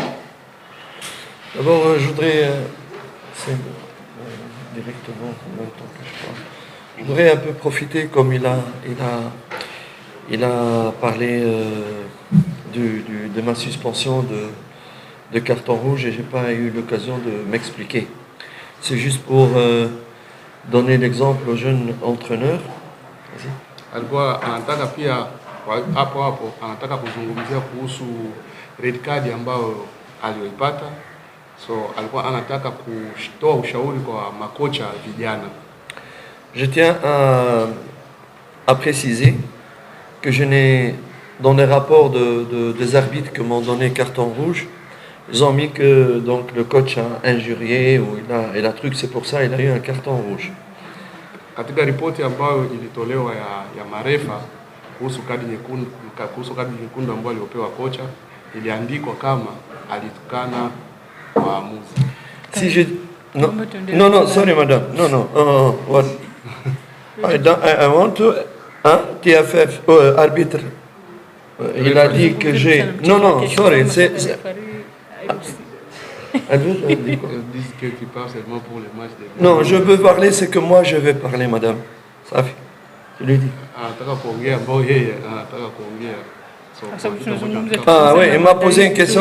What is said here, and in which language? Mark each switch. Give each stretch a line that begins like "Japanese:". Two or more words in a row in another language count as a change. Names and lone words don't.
French: D'abord, je voudrais, directement, en même temps que je parle, je voudrais un peu profiter, comme il a parlé de ma suspension de carton rouge et je n'ai pas eu l'occasion de m'expliquer. C'est juste pour donner l'exemple aux jeunes entraîneurs. Vas-y.
Swahili: Alikuwa anataka pia hapo anataka kuzungumzia kuhusu
English: red card
Swahili: ambayo aliyoipata. So alikuwa anataka kutoa ushauri kwa makocha vijana.
French: Je tiens à préciser que je n'ai, dans les rapports des arbitres qui m'ont donné carton rouge, ils ont mis que donc, le coach a injurié ou il a truc, c'est pour ça il a eu un carton rouge.
Swahili: Katika ripoti ambayo ilitolewa ya marefa kuhusu kadi nyekundu ambayo aliopewa kocha, iliandikwa kama alitukana waamuzi.
French: Si je non, sorry madame. Non.
English: What? I want to TFF arbitre.
French: Il a dit que j'ai non, sorry, c'est Ils disent que tu parles seulement pour les matchs de... Non, je veux parler, c'est que moi je vais parler, madame. Ça fait. Je lui dis. Ah oui, il m'a posé une question.